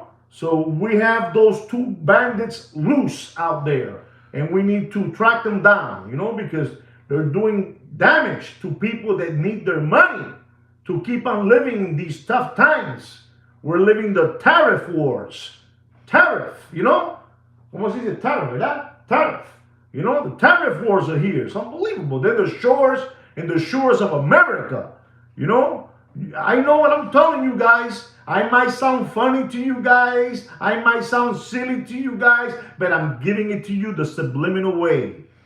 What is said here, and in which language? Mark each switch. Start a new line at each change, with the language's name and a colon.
English: So we have those two bandits loose out there, and we need to track them down, because they're doing damage to people that need their money to keep on living in these tough times. We're living the tariff wars.
Spanish: Tariff, ¿Cómo se dice tariff, verdad?
English: Tariff. The tariff wars are here. It's unbelievable. They're the shores and the shores of America. I know what I'm telling you guys. I might sound funny to you guys. I might sound silly to you guys, but I'm giving it to you the subliminal way.